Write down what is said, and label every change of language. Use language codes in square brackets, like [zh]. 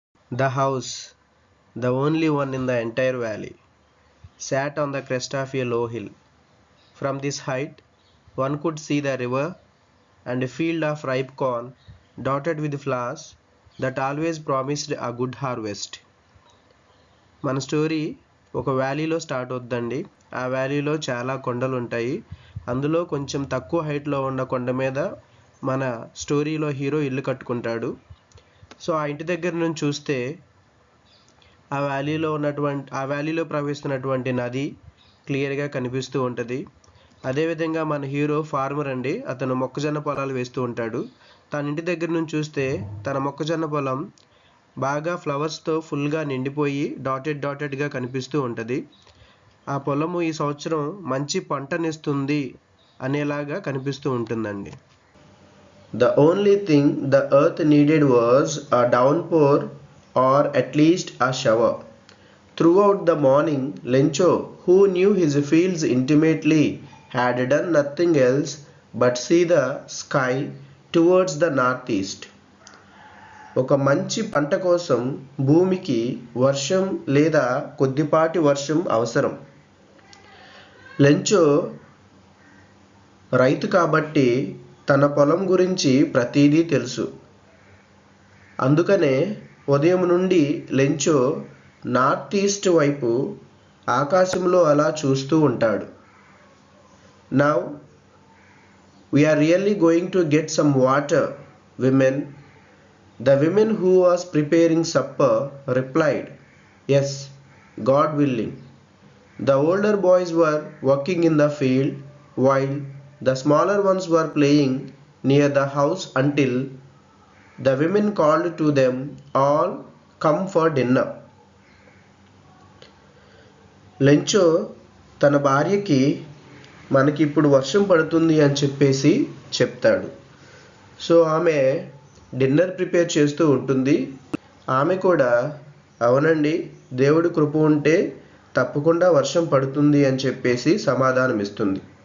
[en] The house, the only one in the entire valley, sat on the crest of a low hill. From this height, one could see the river and a field of ripe corn dotted with flowers that always promised a good harvest. [te] మన story ఒక వ్యాలీలో start అవుద్దండి. ఆ వ్యాలీలో చాలా కొండలు ఉంటాయి. అందులో కొంచెం తక్కువ హైట్లో ఉన్న కొండ మీద మన స్టోరీలో హీరో ఇల్లు కట్టుకుంటాడు. సో ఆ ఇంటి దగ్గర నుంచి చూస్తే ఆ వ్యాలీలో ప్రవహిస్తున్నటువంటి నది క్లియర్గా కనిపిస్తూ ఉంటుంది. అదేవిధంగా మన హీరో ఫార్మర్ అండి. అతను మొక్కజొన్న పొలాలు వేస్తూ ఉంటాడు. తన ఇంటి దగ్గర నుంచి చూస్తే తన మొక్కజొన్న పొలం బాగా ఫ్లవర్స్తో ఫుల్గా నిండిపోయి డాటెడ్గా కనిపిస్తూ ఉంటుంది. ఆ పొలము ఈ సంవత్సరం మంచి పంటనిస్తుంది అనేలాగా కనిపిస్తూ ఉంటుందండి. [en] The only thing the earth needed was a downpour, or at least a shower. Throughout the morning, Lencho, who knew his fields intimately, had done nothing else but see the sky towards the northeast. [te] ఒక మంచి పంట కోసం భూమికి వర్షం లేదా కొద్దిపాటి వర్షం అవసరం. లెంచో రైతు కాబట్టి తన పొలం గురించి ప్రతిదీ తెలుసు. అందుకనే ఉదయం నుండి లెంచో నార్త్ ఈస్ట్ వైపు ఆకాశంలో అలా చూస్తూ ఉంటాడు. [en] Now we are really going to get some water, women. The woman who was preparing supper replied, "Yes, God willing." The older boys were working in the field while the smaller ones were playing near the house until the women called to them all, "Come for dinner." [te] Lencho తన భార్యకి మనకి ఇప్పుడు వర్షం పడుతుంది అని చెప్పేసి చెప్తాడు. So ఆమె డిన్నర్ ప్రిపేర్ చేస్తూ ఉంటుంది. ఆమె కూడా అవునండి, దేవుడి కృప ఉంటే తప్పకుండా వర్షం పడుతుంది అని చెప్పేసి సమాధానం ఇస్తుంది.